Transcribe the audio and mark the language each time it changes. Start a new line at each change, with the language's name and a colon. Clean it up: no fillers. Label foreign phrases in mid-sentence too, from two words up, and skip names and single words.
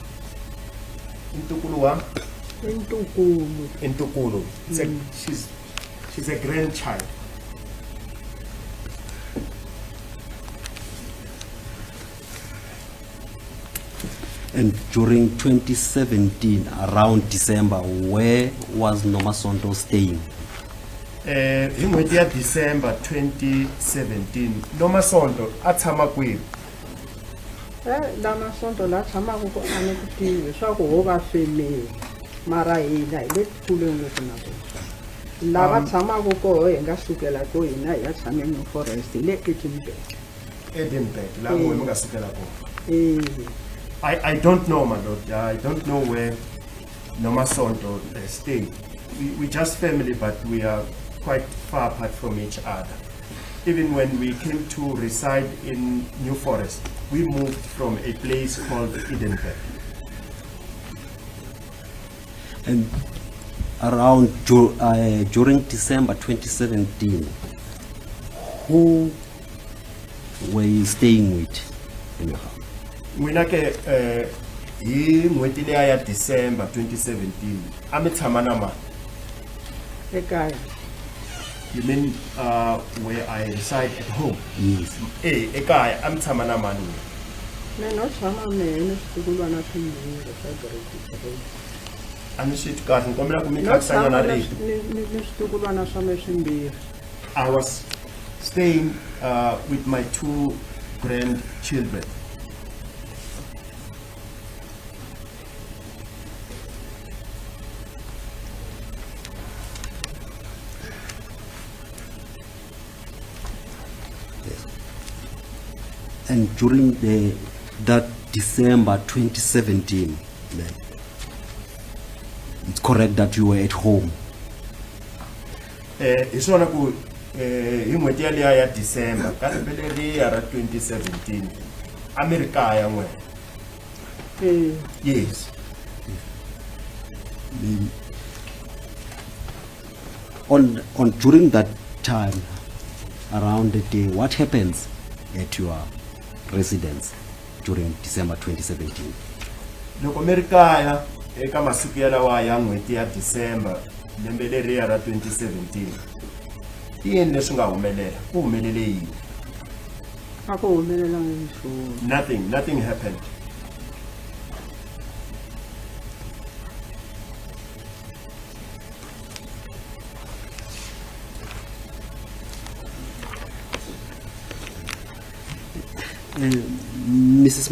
Tsonga: Ntukulu wa? Ntukulu.
English: She's a grandchild. And during 2017, around December, where was Nomia staying? In December
Tsonga: 2017, Nomia a tshama kwihi? Lama sonto la tshamaku ko a ni ku tivi swa ku ho va femeli mara hina hi le kule ngopfu na vona lava tshamaku koho hi nga sukela ko hina hi ya tshame New Forest hi le Edinburgh la n'wina mi nga sukela kona.
English: I don't know, my lord. I don't know where Nomia stayed. We just family, but we are quite far apart from each other. Even when we came to reside in New Forest, we moved from a place called Edinburgh. And around during December 2017, who were you staying with in your house?
Tsonga: Mina ke hi n'hweti leya ya December 2017 a mi tshama na mani? ekaya.
English: You mean where I reside at home? Yes.
Tsonga: Ekaya a mi tshama na mani? Me no tshama mehe ni switukulwana swimbirhi swa grade 3. A ni swi twi kahle ni kombela ku mi
English: No
Tsonga: khatisanya na tshama rito. ni switukulwana swa me swimbirhi.
English: I was staying with my 2 grandchildren. And during that December 2017, then, it's correct that you were at home.
Tsonga: Hi swona ku hi n'hweti yaliya ya December ka lembe leriya ra 2017 a mi ri kaya n'wina?
English: Yes. On during that time, around the day, what happens at your residence during December 2017?
Tsonga: Loko mi ri kaya eka masiku yalawa ya n'hweti ya December lembe leriya ra 2017 i yini leswi nga humelela? Ku humelele yini? A ku humelelangi nchumu.
English: Nothing happened. Mrs.